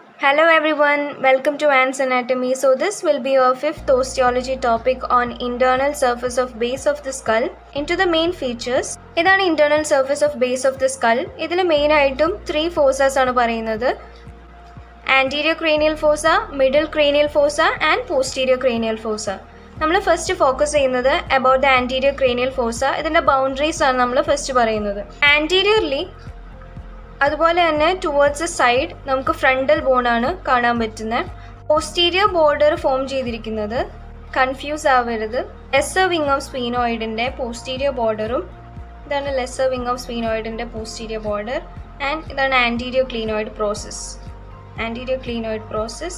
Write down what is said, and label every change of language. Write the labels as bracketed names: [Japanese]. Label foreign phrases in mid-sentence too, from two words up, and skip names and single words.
[English] Hello everyone, welcome to Ants Anatomy. So this will be our fifth osteology topic on internal surface of base of the skull. Into the main features. [Malayalam] ഇതാണ് [English] internal surface of base of the skull. [Malayalam] ഇതിൽ മെയിൻ ആയിട്ടും 3 fossas ആണ് പറയുന്നത്. [English] Anterior cranial fossa, middle cranial fossa and posterior cranial fossa. [Malayalam] നമ്മൾ [English] first focus [Malayalam] ചെയ്യുന്നത് [English] about the anterior cranial fossa. [Malayalam] ഇതിൻ്റെ ബൗണ്ടറീസ് ആണ് നമ്മൾ ഫസ്റ്റ് പറയുന്നത്. Anteriorly അതുപോലെ തന്നെ [English] towards the side [Malayalam] നമുക്ക് [English] frontal bone [Malayalam] കാണാൻ പറ്റുന്നത്. [English] posterior border form [Malayalam] ചെയ്തിരിക്കുന്നത് കൺഫ്യൂസ് ആവരുത്. [English] lesser wing of sphenoid posterior border ഇതാണ് lesser wing of sphenoid posterior border and ഇതാണ് anterior clinoid process.